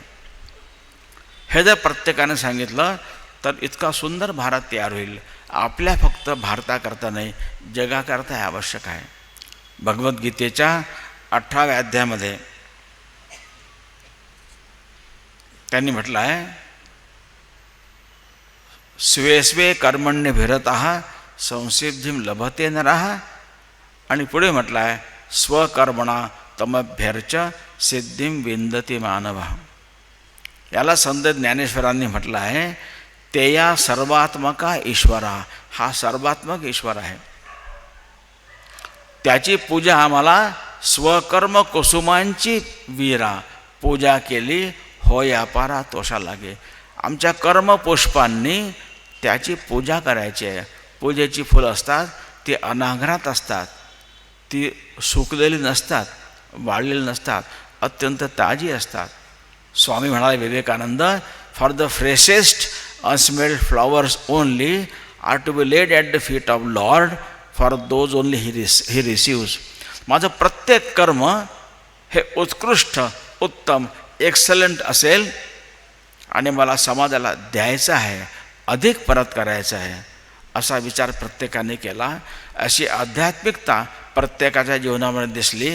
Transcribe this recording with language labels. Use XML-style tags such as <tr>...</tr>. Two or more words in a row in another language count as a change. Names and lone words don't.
<mr>हे जर प्रत्येकाने सांगितलं तर इतका सुंदर भारत तयार होईल. आपल्या फक्त भारताकरता नाही, जगाकरता हे आवश्यक आहे. भगवद्गीतेच्या 18व्या अध्यायामध्ये त्यांनी म्हटलं आहे,</mr> <sa>स्वे स्वे कर्मण्यभिरतः संसिद्धिं लभते नरः.</sa> <mr>आणि पुढे म्हटलं आहे,</mr> <sa>स्वकर्मणा तमभ्यर्च सिद्धिं विंदते मानवः.</sa> <mr>याला संत ज्ञानेश्वरांनी म्हटलं आहे, तेया सर्वात्मका ईश्वरा. हा सर्वात्मक ईश्वर आहे, त्याची पूजा आम्हाला स्वकर्म कुसुमांची वीरा. पूजा केली होय अपारा तोषा लागे. आमच्या कर्मपुष्पांनी त्याची पूजा करायची आहे. पूजेची फुलं असतात ती अनाघरात असतात, ती सुकलेली नसतात, वाळलेली नसतात, अत्यंत ताजी असतात. स्वामी म्हणाले विवेकानंद,</mr> <en>for the freshest unsmelled flowers only are to be laid at the feet of Lord, for those only he receives.</en> <mr>माझं प्रत्येक कर्म हे उत्कृष्ट, उत्तम, एक्सलंट असेल आणि मला समाजाला द्यायचं आहे, अधिक परत करायचं आहे, असा विचार प्रत्येकाने केला. अशी आध्यात्मिकता प्रत्येकाच्या जीवनामध्ये दिसली.</mr>